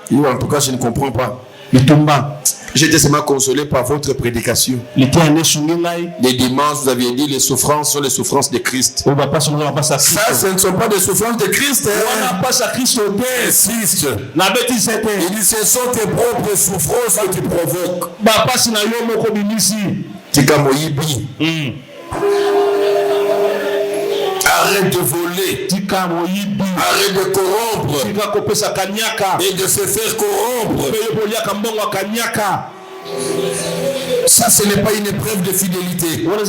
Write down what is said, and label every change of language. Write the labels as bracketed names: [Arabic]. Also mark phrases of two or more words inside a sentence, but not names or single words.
[French] En tout cas je ne comprends pas. J'étais seulement consolé par votre prédication. Les dimanches, vous aviez dit les souffrances sont les souffrances de Christ. Ça, ce ne sont pas des souffrances de Christ. Insiste. Il dit ce sont tes propres souffrances que tu provoques. [Lingala] Tika moyibi. [French] Arrête de voler. Arrête de corrompre. Et de se faire corrompre. Ça, ce n'est pas une épreuve de fidélité.